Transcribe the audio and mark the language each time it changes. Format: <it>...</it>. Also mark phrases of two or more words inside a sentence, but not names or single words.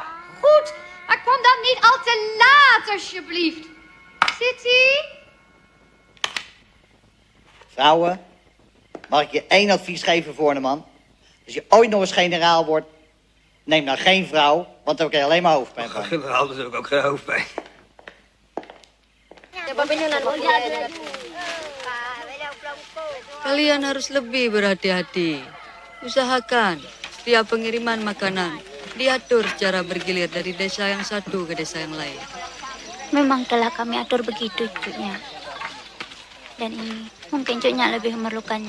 <nl>Goed, maar kom dan niet al te laat, alsjeblieft. City? Vrouwen, mag ik je één advies geven, Voorneman? Als je ooit nog eens generaal wordt, neem dan geen vrouw, want dan krijg je alleen maar hoofdpijn van. Generaal, dat is ook geen hoofdpijn.</nl> <id>Kalian harus lebih berhati-hati. Usahakan setiap pengiriman makanan diatur secara bergilir dari desa yang satu ke desa yang lain. Memang telah kami atur begitu, cucunya. Dan ini mungkin cucunya lebih memerlukannya.</id>